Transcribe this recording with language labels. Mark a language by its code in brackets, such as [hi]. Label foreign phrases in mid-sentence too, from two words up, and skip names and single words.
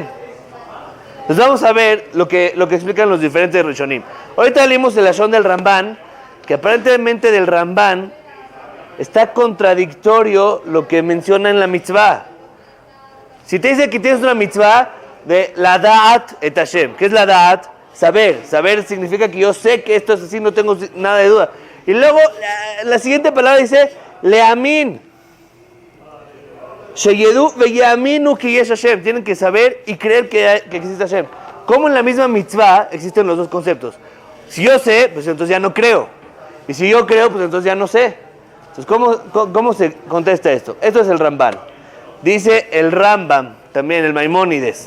[es] Entonces vamos a ver lo que explican los diferentes Rishonim. Ahorita leímos el Lashon del Ramban, que aparentemente del Ramban está contradictorio lo que menciona en la mitzvah. Si te dice que tienes una mitzvah de [he] לדעת את השם, [es] ¿qué es la da'at? Saber. Saber significa que yo sé que esto es así, no tengo nada de duda. Y luego la siguiente palabra dice leamin. [he] שידעו ויאמינו כי יש השם. [es] Tienen que saber y creer que existe Hashem. Como en la misma mitzvah existen los dos conceptos. Si yo sé, pues entonces ya no creo. Y si yo creo, pues entonces ya no sé. Entonces, ¿cómo se contesta esto? Esto es el Ramban. Dice el Rambam, también el Maimónides.